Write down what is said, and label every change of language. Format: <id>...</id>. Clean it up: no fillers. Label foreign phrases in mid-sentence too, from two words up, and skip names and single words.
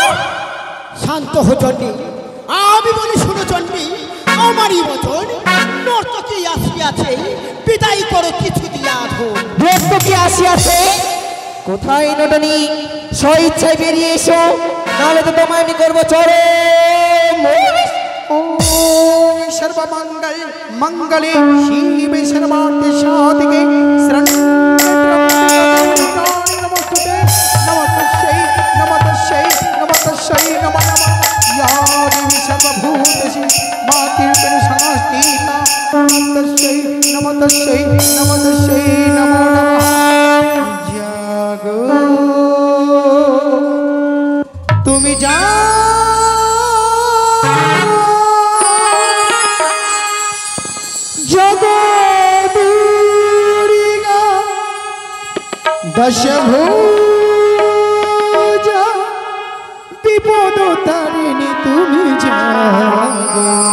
<bn>শান্ত হো চন্ডী আমি বলি শুনো চন্ডী আমারই বচন নর্তকী আসিয়াছে বিদায় করো কিছু দিয়া আধো নর্তকী আসিয়াছে কোথায় নটনি স্বইচ্ছায় বেরিয়ে এসো নাহলে তো তোমায় আমি করবো চরে</bn> <sa>सर्वमंगल मंगले शिवे सर्वार्थ साधिके नमस्तुते नमस्तस्यै नमस्तस्यै नमस्तस्यै नमो नमः या देवी सर्वभूतेषु मातृरूपेण संस्थिता नमस्तस्यै नमस्तस्यै नमस्तस्यै नमो नमः</sa> <bn>জাগো তুমি যা জগদুরি দশভুজা বিপদ তারিণী তুমি জাগো</bn>